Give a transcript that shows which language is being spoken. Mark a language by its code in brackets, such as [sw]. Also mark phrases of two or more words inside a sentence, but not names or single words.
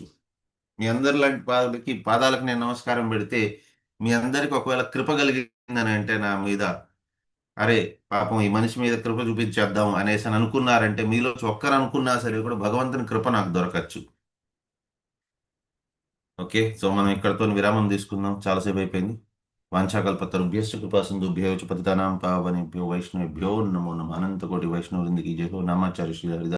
[te] మీ అందరి లాంటి పాదాలకు నేను నమస్కారం పెడితే, మీ అందరికి ఒకవేళ కృప కలిగిందని అంటే నా మీద, అరే పాపం ఈ మనిషి మీద కృప చూపించేద్దాం అనేసి అని అనుకున్నారంటే, మీలో ఒక్కరు అనుకున్నా సరే కూడా భగవంతుని కృప నాకు దొరకచ్చు. ఓకే, సో మనం ఇక్కడతో విరామం తీసుకుందాం, చాలాసేపు అయిపోయింది. [sa] వాంఛాకల్పతరుభ్యశ్చ కృపాసింధుభ్యో చ పతితానాం పావనేభ్యో వైష్ణవేభ్యో నమో నమః. [te] అనంతకోటి వైష్ణవృందికి జయ హో. నామాచార్య శ్రీ హరిదాస్